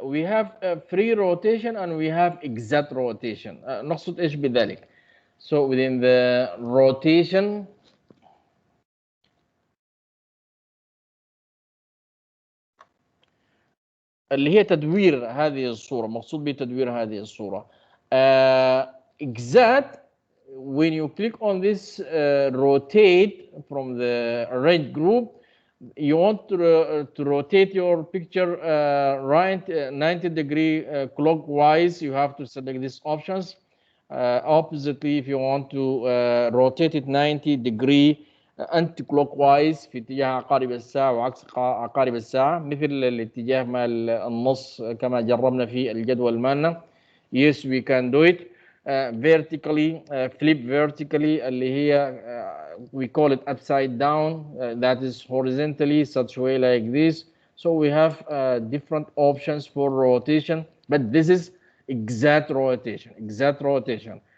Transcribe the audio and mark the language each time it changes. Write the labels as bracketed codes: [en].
[ar] We have free rotation and we have exact rotation. نقصد ايش بذلك؟ So within the rotation, اللي هي تدوير هذه الصورة، مقصود بتدوير هذه الصورة. [en] Exact, when you click on this rotate from the red group, you want to rotate your picture right 90-degree clockwise. You have to select these options. [ar] Oppositely, if you want to rotate it 90-degree anti-clockwise في اتجاه عقارب الساعة وعكس عقارب الساعة، مثل الاتجاه مال النص كما جربنا في الجدول مالنا. [en] Yes, we can do it. Vertically, flip vertically, اللي هي we call it upside down. That is horizontally, such way like this. So we have different options for rotation, but this is exact rotation, exact rotation.